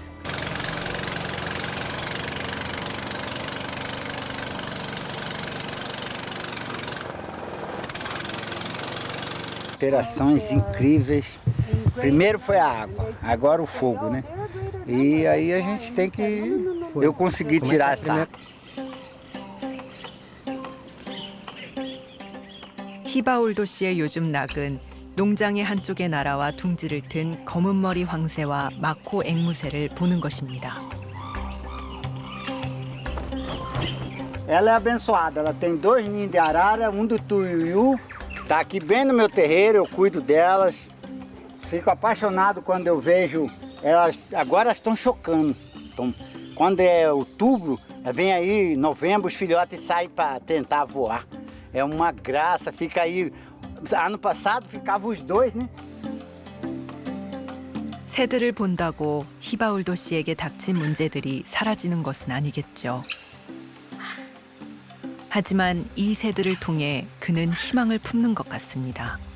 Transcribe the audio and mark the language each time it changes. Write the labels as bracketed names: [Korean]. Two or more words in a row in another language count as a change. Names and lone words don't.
[Portuguese] Operações incríveis. Primeiro foi a água, agora o fogo, né? E aí a gente tem que... Eu consegui tirar essa água. [Korean] 히바울도 씨의 요즘 낙은 농장의 한쪽에 날아와 둥지를 튼 검은머리 황새와 마코 앵무새를 보는 것입니다. [Portuguese] Ela é abençoada, ela tem 2 ninhos de arara, um do tuiuiu. Tá aqui bem no meu terreiro, eu cuido delas. Fico apaixonado quando eu vejo elas. Agora elas estão chocando. Então, quando é outubro, vem aí novembro, os filhotes saem para tentar voar. É uma graça, fica aí. Ano passado ficavam os 2, né? [Korean] 새들을 본다고 히바울도 씨에게 닥친 문제들이 사라지는 것은 아니겠죠. 하지만 이 새들을 통해 그는 희망을 품는 것 같습니다.